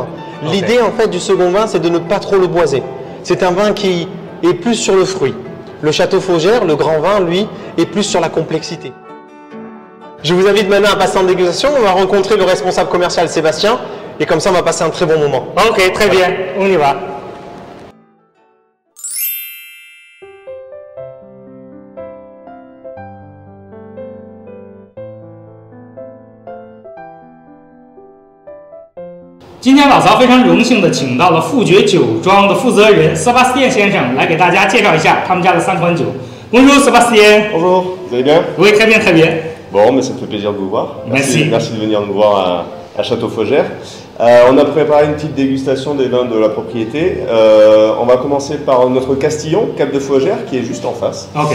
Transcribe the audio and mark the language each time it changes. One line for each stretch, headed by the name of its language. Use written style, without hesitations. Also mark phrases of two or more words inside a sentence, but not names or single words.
French: L'idée, en fait, du second vin, c'est de ne pas trop le boiser. C'est un vin qui est plus sur le fruit. Le Château Faugère, le grand vin, lui, est plus sur la complexité. Je vous invite maintenant à passer en dégustation. On va rencontrer le responsable commercial Sébastien. Et comme ça, on va passer un très bon moment. Ok, très bien. On y va.
Chinese: 今天老曹非常荣幸的请到了富爵酒庄的负责人Sébastien先生来给大家介绍一下他们家的3款酒。Bonjour Sébastien.
French: Bonjour, vous allez bien? Oui, très bien, très bien. Bon, mais ça me fait plaisir de vous voir. Merci. Merci de venir nous voir à Château Faugère. On a préparé une petite dégustation des vins de la propriété. On va commencer par notre Castillon, Cap de Faugère, qui est juste en face. Ok.